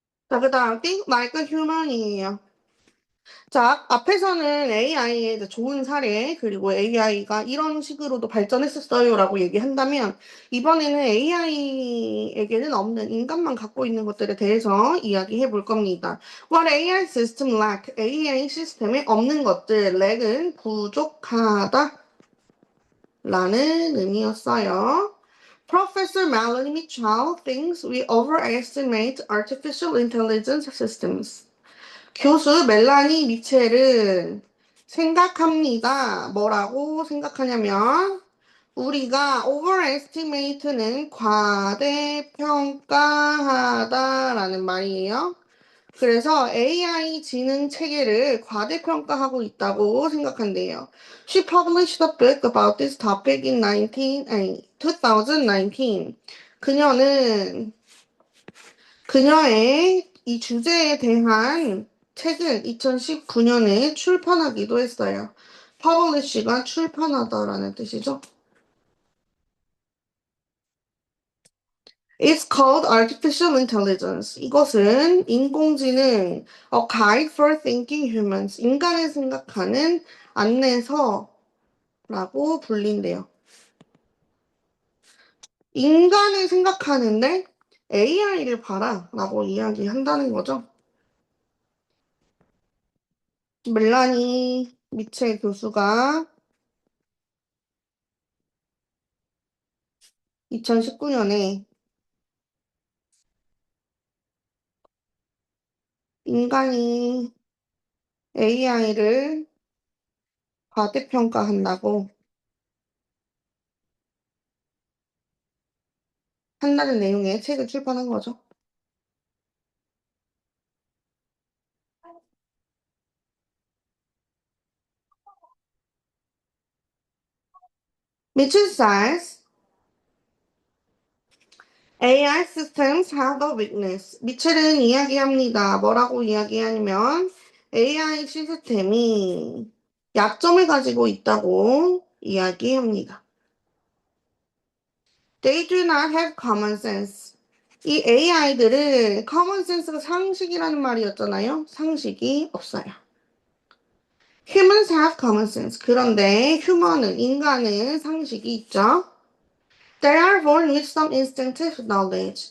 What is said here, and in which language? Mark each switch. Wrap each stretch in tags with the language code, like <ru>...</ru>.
<ko>자, 그 다음,</ko> <en>think like a human</en> <ko>이에요. 자, 앞에서는 AI의 좋은 사례, 그리고 AI가 이런 식으로도 발전했었어요라고 얘기한다면, 이번에는 AI에게는 없는 인간만 갖고 있는 것들에 대해서 이야기해 볼 겁니다.</ko> <en>What AI system lack?</en> <ko>AI 시스템에 없는 것들, lack은 부족하다 라는 의미였어요.</ko> <en>Professor Melanie Mitchell thinks we overestimate artificial intelligence systems.</en> <ko>교수 멜라니 미첼은 생각합니다. 뭐라고 생각하냐면 우리가 overestimate는 과대평가하다라는 말이에요. 그래서 AI 지능 체계를 과대평가하고 있다고 생각한대요.</ko> <en>She published a book about this topic in 2019.</en> <ko>그녀는 그녀의 이 주제에 대한 책을 2019년에 출판하기도 했어요. publish가 출판하다라는 뜻이죠.</ko> <en>It's called artificial intelligence.</en> <ko>이것은 인공지능,</ko> <en>a guide for thinking humans.</en> <ko>인간을 생각하는 안내서라고 불린대요. 인간을 생각하는데 AI를 봐라라고 이야기한다는 거죠. 멜라니 미첼 교수가 2019년에 인간이 AI를 과대평가한다고 한다는 내용의 책을 출판한 거죠.</ko> <en>Mitchell says AI systems have a weakness.</en> <ko>미첼은 이야기합니다. 뭐라고 이야기하냐면 AI 시스템이 약점을 가지고 있다고 이야기합니다.</ko> <en>They do not have common sense.</en> <ko>이 AI들은 common sense가 상식이라는 말이었잖아요. 상식이 없어요.</ko> <en>Humans have common sense.</en> <ko>그런데 인간은 상식이 있죠.</ko> <en>They are born with some instinctive knowledge.</en>